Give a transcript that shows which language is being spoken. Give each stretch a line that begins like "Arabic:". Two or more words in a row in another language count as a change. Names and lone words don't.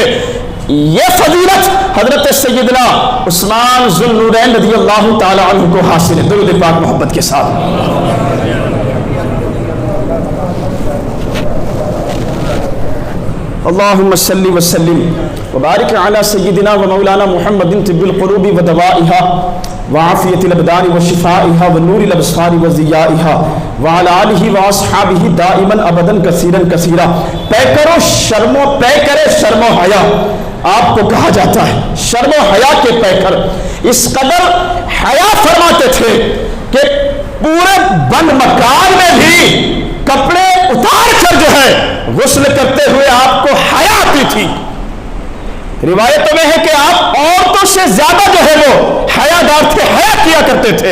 Urdu: یہ فضیلت حضرت سیدنا عثمان ذو النورین
Arabic: رضی اللہ تعالی عنہ
Urdu: کو حاصل ہے۔ درود پاک محبت کے ساتھ
Arabic: اللہم صلی وسلم وبارک علی سیدنا و مولانا محمد طب القلوب و دوائها وعافیت الابدان و شفائها و نور الابصار و ضیائها وعلی آلہ و اصحابہ دائما ابدا کثیرا کثیرا۔
Urdu: پیکر و شرم و پیکر شرم و حیا آپ کو کہا جاتا ہے، شرم و حیا کے پیکر۔ اس قدر حیا فرماتے تھے کہ پورے بند مکان میں بھی کپڑے اتار کر جو ہے غسل کرتے ہوئے آپ کو حیا آتی تھی۔ روایتوں میں ہے کہ آپ عورتوں سے زیادہ جو ہے وہ حیا دار تھے، حیا کیا کرتے تھے۔